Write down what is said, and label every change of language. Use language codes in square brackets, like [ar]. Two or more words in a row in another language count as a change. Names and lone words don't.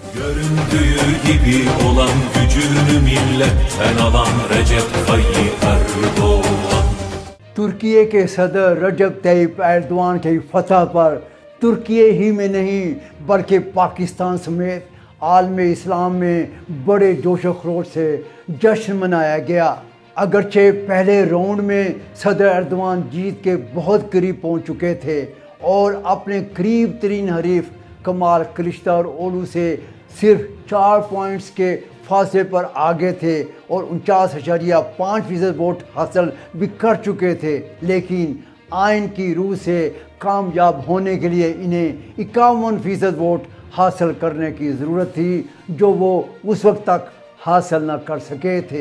[tr] Göründüğü gibi olan gücünü milletten alan Recep Tayyip Erdoğan. [ur] ترکی کے صدر رجب طیب ایردوان کی فتح پر ترکی ہی میں نہیں بلکہ پاکستان سمیت عالم اسلام میں بڑے جوش و خروش سے جشن منایا گیا۔ اگرچہ پہلے راؤنڈ میں صدر ایردوان جیت کے بہت قریب پہنچ چکے تھے اور اپنے قریب ترین حریف کمال کلچدارولو سے صرف 4 پوائنٹس کے فاصلے پر آگے تھے اور 49.5% ووٹ حاصل بھی کر چکے تھے، لیکن آئین کی روح سے کامیاب ہونے کے لیے انہیں 51% ووٹ حاصل کرنے کی ضرورت تھی، جو وہ اس وقت تک حاصل نہ کر سکے تھے۔